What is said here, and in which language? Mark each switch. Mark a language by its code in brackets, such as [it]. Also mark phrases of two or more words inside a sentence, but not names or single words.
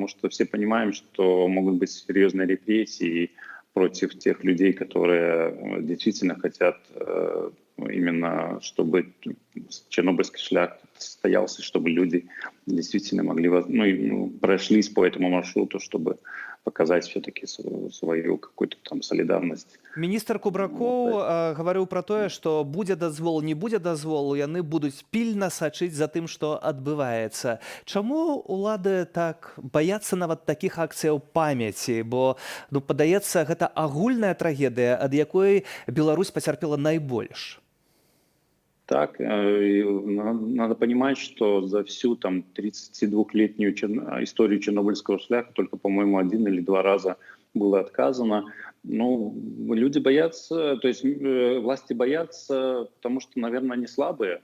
[ru] что все понимаем, что могут быть серьезные репрессии против тех людей, которые действительно хотят именно, чтобы Чернобыльский шлях состоялся, чтобы люди действительно могли, прошлись по этому маршруту, чтобы показать все-таки свою какую-то там солидарность. [be] Міністр Кубракоў гаварыў пра тое, што будзе дазвол, не будзе дазволу, яны будуць пільна сачыць за тым, што адбываецца. Чаму улады так баяцца нават такіх акцыяў памяці? Бо, падаецца, гэта агульная трагедыя, ад якой Беларусь пацярпела найбольш. [ru] Так, надо понимать, что за всю 32-летнюю историю Чернобыльского шляха только, по-моему, 1 или 2 раза было отказано. Люди боятся, то есть власти боятся, потому что, наверное, они слабые.